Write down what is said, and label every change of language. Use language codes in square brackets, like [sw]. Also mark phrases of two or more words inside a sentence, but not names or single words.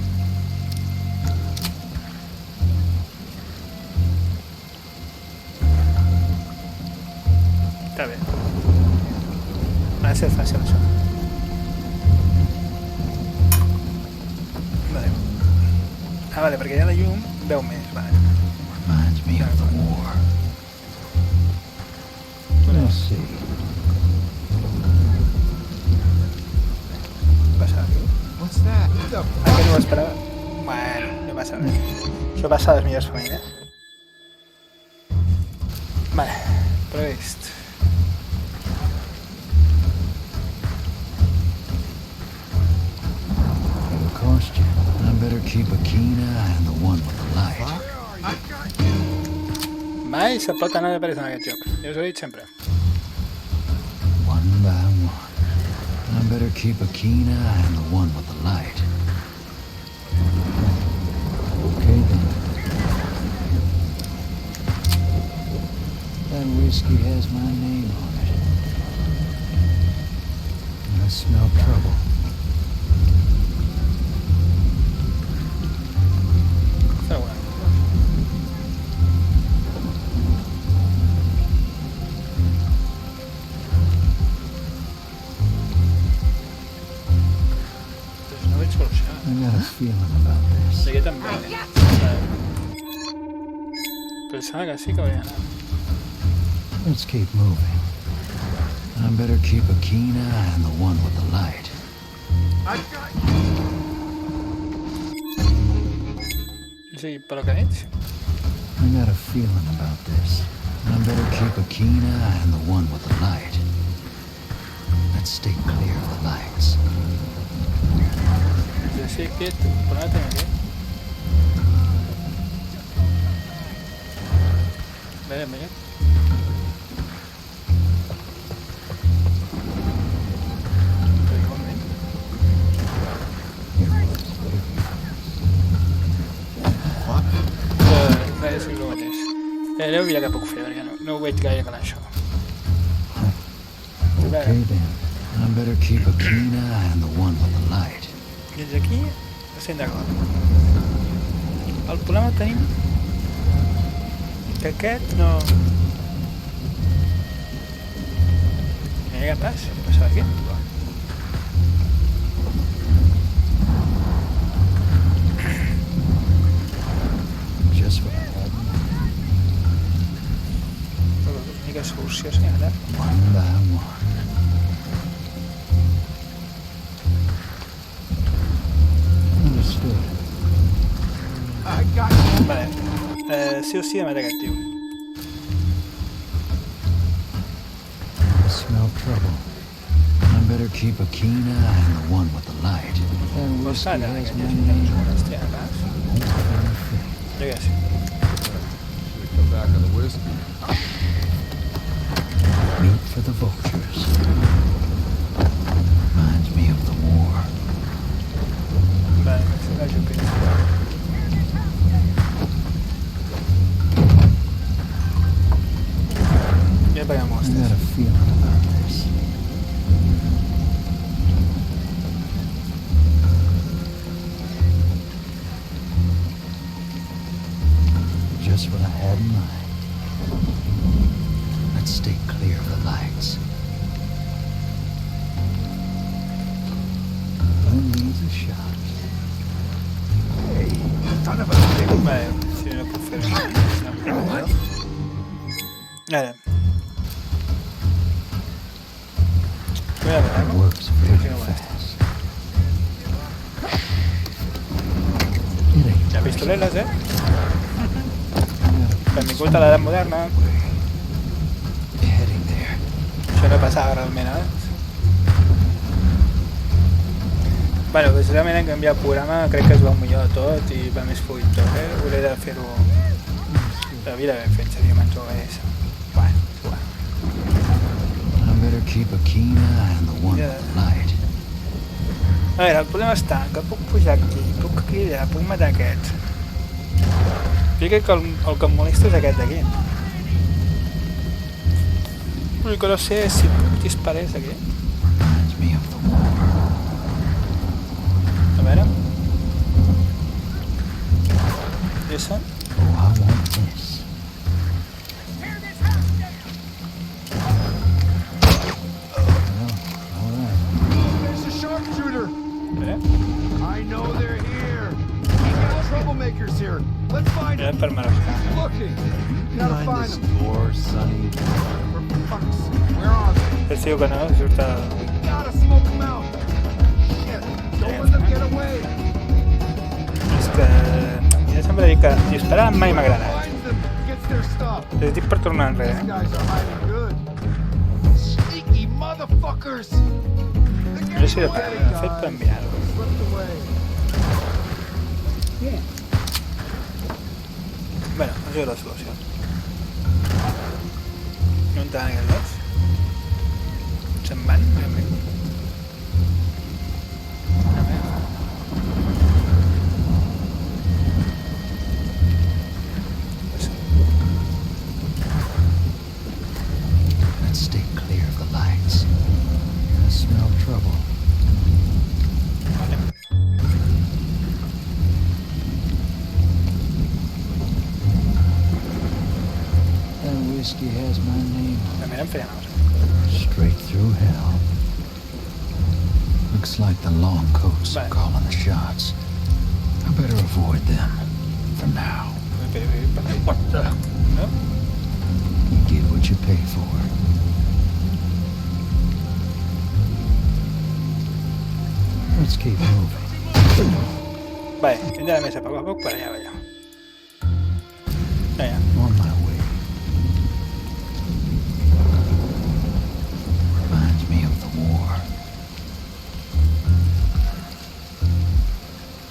[ca] Està bé. Ha de ser fàcil això. Vale. Ah, vale, perquè ja la llum veu més, vale. [en] Reminds me of the war. Let's see. [ca] Passa aquí. [en] What's that? [ca] Ah, que no ho esperava. Bueno, no passa res. Això passa a les millors famílies. Vale, previst. [en] It'll cost you. I better keep a keen eye on the one with the light. [ca] Mai se pot anar de pressa en aquest joc. Ja us ho he dit sempre. [en] One by one. I better keep a keen eye on the one with the light. Okay then. That whiskey has my name on it. I smell trouble. [ca] Però bueno. Doncs no veig solució. [en] I got a feeling about this. [ca] Sí, jo també. Pensava que sí que hauria d'anar. [en] Let's keep moving. I better keep a keen eye on the one with the light. [ca] Sí, però que veig? [en] I got a feeling about this. I better keep a keen eye on the one with the light. Let's stay clear of the lights. [es] Pues sí, quieto. Por nada tengo que. Vale, vale. [ca] És el mateix. Aneu a mirar què puc fer, perquè no ho veig gaire con això. [en] Okay then. I better keep a keen eye on the one with the light. [ca] Fins aquí estem d'acord. El problema tenim que aquest no... Mira què passa? Què passa aquí? [en] Just what I had. [ca] L'única solució seria ara. [en] One by one. Understood. I got you. [ca] Vale. Sí o sí emet aquest tio. [en] I smell trouble. I better keep a keen eye on the one with the light. And [ca] Pues [en] whiskey [ca] ara, [en] has [ca] aquest [en] my [ca] ja [en] name. [ca] hòstia, a cas. Jo què sé. [en] Should come back on the whiskey. Meat for the vultures. Reminds me of the war. [ca] Vale, això que jo penso. Ja paguem [en] I got [ca] mostres. [en] a feeling about this. Just what I had in mind. Let's stay clear of the lights. Who needs a shot? [ca] Vale, si no puc fer res. Ara. Mira, [en] It works very fast. It ain't [ca] hi ha pistoleres, Benvingut a l'edat moderna. [en] heading there. [ca] Això no passava realment abans. Bueno, doncs realment hem canviat el programa, crec que es va millor tot i va més fluid tot, Hauré de fer-ho... L'havia d'haver fet seriosament OBS. Bueno, és igual. [en] I better keep a keen eye on the one with the light. [ca] A veure, el problema està que puc pujar aquí, puc cridar, puc matar aquest. Jo crec que el que em molesta és aquest d'aquí. El que no sé és si puc disparar és aquí. [en] Reminds me of the war. [ca] A veure. Listen. [en] Oh, I want this. All right. There's a sharpshooter. [ca] A veure. [en] I know they're here. We got troublemakers here. Let's find [ca] Mira [en] them. [ca] per marcar. [en] Looking. Gotta find them. door, Sonny. For fuck's sake, where are they? [ca] És diu que no, surt el... [en] Gotta smoke them out. Shit. Don't let them get away. [ca] És que... Ja sempre dic que disparar mai m'ha agradat. [en] Finds them. Gets their stuff. [ca] És dic per tornar [en] These [ca] enrere. [en] guys are hiding good. Sneaky motherfuckers. [ca] No sé de parar, de fet per enviar-ho. [en] Slipped away. [ca] Bueno, no sé la solució. No entraran aquests dos? Se'n van, realment. A veure. [en] Let's stay clear of the lights. I smell trouble. That whiskey has my name on [ca] També em feia mal. [en] it. Straight through hell. Looks like the long coats are Right. calling the shots. I better avoid them for now. What the... No? You get what you pay for. Let's keep moving. [ca] Vale, hem d'anar més a poc per allà, allà. Allà. [en] On my way. Reminds me of the war.